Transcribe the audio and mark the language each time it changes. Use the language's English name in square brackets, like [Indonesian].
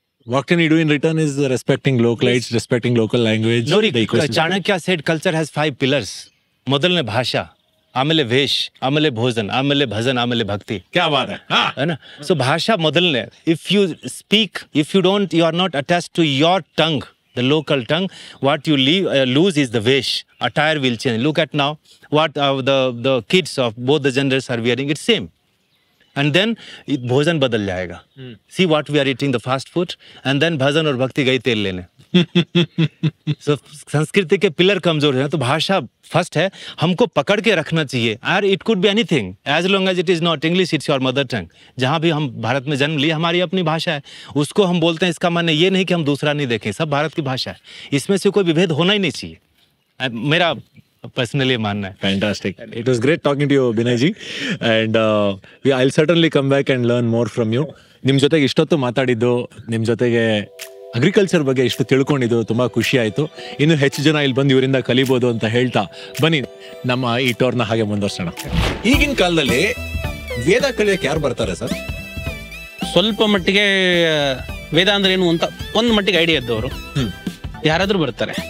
[English] What can you do in return is respecting localites, respecting local language. Chanakya said culture has 5 pillars. [Kannada] ಮೊದಲನೇ ಭಾಷಾ, ಆಮೇಲೆ ವೇಷ, ಆಮೇಲೆ ಭೋಜನ, ಆಮೇಲೆ ಭಜನ, ಆಮೇಲೆ ಭಕ್ತಿ. [Hindi] क्या बात है, है ना? [Kannada] So ಭಾಷಾ ಮೊದಲನೇ. [English] If you speak, if you are not attached to your tongue, the local tongue, what you lose is the vesh. Attire will change. Look at now what the kids of both the genders are wearing. It's same. And then [Hindi] bhojan badal jayega. [English] See what we are eating, the fast food, and then bhajan [Hindi] और भक्ति गई तेल लेने. So संस्कृति के pillar कमजोर है, तो भाषा फर्स्ट है, हमको पकड़ के रखना चाहिए. [English] और it could be anything, as long as it is not English, it's your mother tongue. [Hindi] जहाँ भी हम भारत में जन्म लिए, हमारी अपनी भाषा है, उसको हम बोलते हैं. इसका माने ये नहीं कि हम दूसरा नहीं देखें, सब भारत की भाषा है, इसमें से कोई विभेद होना ही नहीं चाहिए. मेरा personally मानना है. [English] Fantastic. It was great talking to you, Binay ji, and I'll certainly come back and learn more from you. [Kannada] ನಿಮ್ಮ ಜೊತೆಗೆ ಇಷ್ಟೊತ್ತು ಮಾತಾಡಿದ್ದು, ನಿಮ್ಮ ಜೊತೆಗೆ ಅಗ್ರಿಕಲ್ಚರ್ ಬಗ್ಗೆ ಇಷ್ಟು ತಿಳ್ಕೊಂಡಿದ್ದು ತುಂಬಾ ಖುಷಿ ಆಯ್ತು. ಇನ್ನು ಹೆಚ್ಚು ಜನ ಇಲ್ಲಿ ಬಂದು ಇವರಿಂದ ಕಲಿಬೋದು ಅಂತ ಹೇಳ್ತಾ ಬನ್ನಿ ನಮ್ಮ ಈ ಟೋರ್ನ ಹಾಗೆ ಮುಂದುವರ್ಸೋಣ. ಈಗಿನ ಕಾಲದಲ್ಲಿ ವೇದ ಕಲಿಯಕ್ಕೆ ಯಾರು ಬರ್ತಾರೆ ಸರ್? ಸ್ವಲ್ಪ ಮಟ್ಟಿಗೆ ವೇದ ಅಂದ್ರೆ ಏನು ಅಂತ ಒಂದು ಮಟ್ಟಿಗೆ ಐಡಿಯಾ ಇದ್ದವರು ಯಾರಾದ್ರೂ ಬರ್ತಾರೆ.